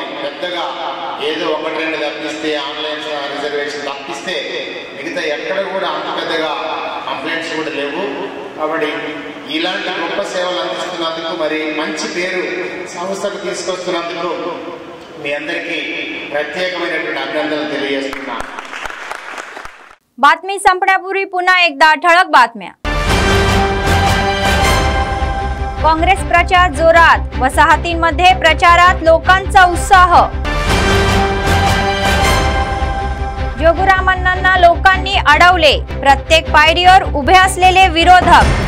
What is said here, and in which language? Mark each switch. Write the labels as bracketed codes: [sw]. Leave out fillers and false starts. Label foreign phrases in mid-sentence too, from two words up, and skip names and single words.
[te] పెద్దగా ఏదో 1-2 తప్పిస్తే, [en] online reservation [te] తప్పిస్తే మిగతా ఎక్కడ కూడా అంత పెద్దగా కంప్లైంట్స్ కూడా లేవు। కాబట్టి ఇలాంటి గొప్ప సేవలు అందిస్తున్నందుకు, మరి మంచి పేరు సంస్థకు తీసుకొస్తున్నందుకు మీ అందరికీ ప్రత్యేకమైనటువంటి అభినందనలు తెలియజేస్తున్నాను। [mr] बातमी संपण्यापूर्वी पुन्हा एकदा ठळक बातम्या। काँग्रेस प्रचार जोरात, वसाहतींमध्ये प्रचारात लोकांचा उत्साह। जोगुरामण्णांना लोकांनी अडवले, प्रत्येक पायरीवर उभे असलेले विरोधक।